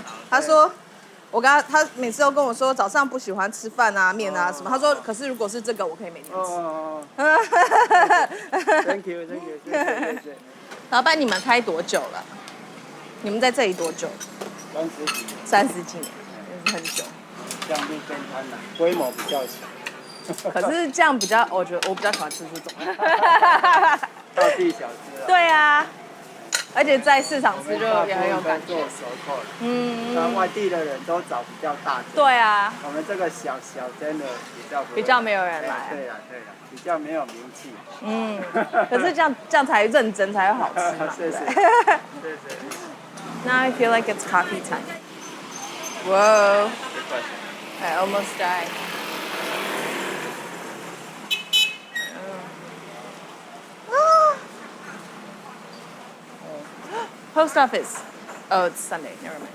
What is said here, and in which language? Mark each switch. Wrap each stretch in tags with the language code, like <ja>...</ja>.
<zh>他说，他每次都跟我说早上不喜欢吃饭啊、面啊什么。他说，可是如果是这个，我可以每天吃。</zh> <en>Thank you，</en> <zh>谢谢。老板，你们开多久了？你们在这里多久？30几年，也是很久。这样路边摊呢，规模比较小。可是这样比较，我觉得我比较喜欢吃这种。道地小吃啊。对啊，而且在市场吃就也很有感觉。做手扣。那外地的人都找比较大的。对啊。我们这个小真的比较没有人来。对啦，比较没有名气。可是这样才认真才会好吃嘛。是。</zh> <en>Now I feel like it's coffee time. Whoa. I almost died. Post office. Oh, it's Sunday. Never mind.</en>